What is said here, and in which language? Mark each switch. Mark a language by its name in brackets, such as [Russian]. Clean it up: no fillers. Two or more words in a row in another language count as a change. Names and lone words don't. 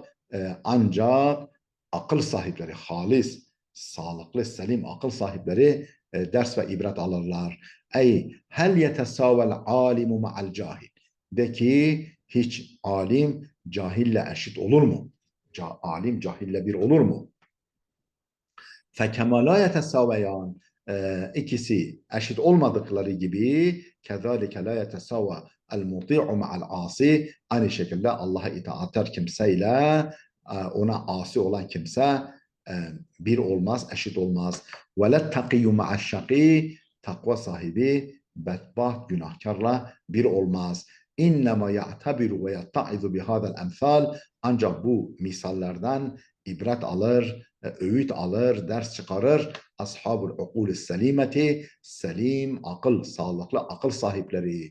[Turkish] Ancak akıl sahipleri, halis, sağlıklı, selim akıl sahipleri ders ve ibret alırlar. [Arabic] أي هل يتساوى العالم مع الجاهل. [Turkish] De ki hiç alim cahille eşit olur mu? Alim cahille bir olur mu? [Arabic] فَكَمَا لَا يَتَسَاوَيَانِ. [Turkish] İkisi eşit olmadıkları gibi [Arabic] كَذَٰلِكَ لَا يَتَسَاوَى الْمُطِيعُ مَعَ الْعَاصِ. [Turkish] Aynı şekilde Allah'a itaatkar kimseyle ona asi olan kimse bir olmaz, eşit olmaz. [Arabic] وَلَتَّقِيُّ مَعَ الشَّقِيِّ. [Turkish] Takva sahibi bedbaht günahkarla bir olmaz. [Arabic] إنما يعتبر ويتعظ بهذه الأمثال. [Turkish] Ancak bu misallerden ibret alır, öğüt alır, ders çıkarır. [Arabic] أصحاب العقول السليمة, [Turkish] selim akıl, sağlıklı akıl sahipleri.